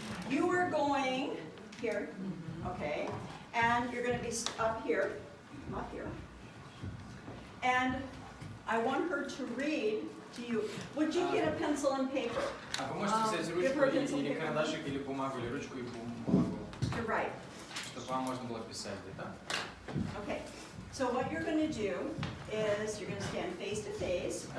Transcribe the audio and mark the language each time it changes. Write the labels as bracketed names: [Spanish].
[English] You are going here, okay, and you're going to be up here, and I want her to read to you. Would you get a pencil and paper? [Russian] Вы можете взять ручку или карандашик, или бумагу, или ручку и бумагу, [English] You're right. [Russian] чтобы вам можно было писать где-то. [English] Okay, so what you're going to do is you're going to stand face to face.